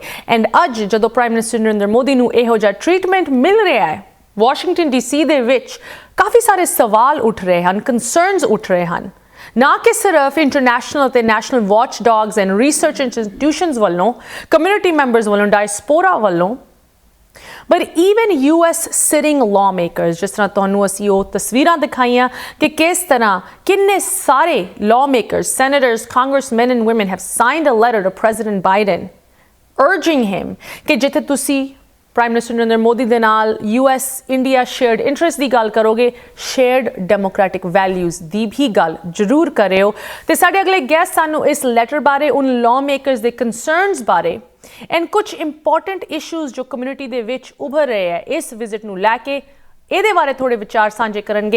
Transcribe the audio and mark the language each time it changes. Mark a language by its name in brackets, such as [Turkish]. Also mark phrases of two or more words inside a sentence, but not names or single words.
[Punjabi] ਐਂਡ ਅੱਜ ਜਦੋਂ ਪ੍ਰਾਈਮ ਮਿਨਿਸਟਰ ਨਰਿੰਦਰ ਮੋਦੀ ਨੂੰ ਇਹੋ ਜਿਹਾ ਟ੍ਰੀਟਮੈਂਟ ਮਿਲ ਰਿਹਾ ਹੈ ਵਾਸ਼ਿੰਗਟਨ DC ਦੇ ਵਿੱਚ ਕਾਫੀ ਸਾਰੇ ਸਵਾਲ ਉੱਠ ਰਹੇ ਹਨ, ਕੰਸਰਨਸ ਉੱਠ ਰਹੇ ਹਨ, ਨਾ ਕਿ ਸਿਰਫ ਇੰਟਰਨੈਸ਼ਨਲ ਅਤੇ [English] national watch dogs and research institutions [Punjabi] ਵੱਲੋਂ, [English] community members [Punjabi] ਵੱਲੋਂ, ਡਾਇਸਪੋਰਾ ਵੱਲੋਂ, [English] but even US sitting lawmakers, [Punjabi] ਜਿਸ ਤਰ੍ਹਾਂ ਤੁਹਾਨੂੰ ਅਸੀਂ ਉਹ ਤਸਵੀਰਾਂ ਦਿਖਾਈਆਂ ਕਿ ਕਿਸ ਤਰ੍ਹਾਂ ਕਿੰਨੇ ਸਾਰੇ [English] lawmakers, senators, congressmen and women have signed a letter to President Biden urging him [Punjabi] ਕਿ ਜਿੱਥੇ ਤੁਸੀਂ ਪ੍ਰਾਈਮ ਮਿਨਿਸਟਰ ਨਰਿੰਦਰ ਮੋਦੀ ਦੇ ਨਾਲ [English] US India shared interest [Punjabi] ਦੀ ਗੱਲ ਕਰੋਗੇ, [English] shared democratic values [Punjabi] ਦੀ ਵੀ ਗੱਲ ਜ਼ਰੂਰ ਕਰਿਓ. ਤੇ ਸਾਡੇ ਅਗਲੇ ਗੈਸਟ ਸਾਨੂੰ ਇਸ ਲੈਟਰ ਬਾਰੇ, ਉਨ lawmakers ਦੇ ਕੰਸਰਨਸ ਬਾਰੇ ਐਂਡ ਕੁਝ [English] important issues [Punjabi] ਜੋ ਕਮਿਊਨਿਟੀ ਦੇ ਵਿੱਚ ਉੱਭਰ ਰਹੇ ਹੈ ਇਸ ਵਿਜ਼ਿਟ ਨੂੰ ਲੈ ਕੇ, ਇਹਦੇ ਬਾਰੇ ਥੋੜੇ ਵਿਚਾਰ ਸਾਂਝੇ ਕਰਨਗੇ.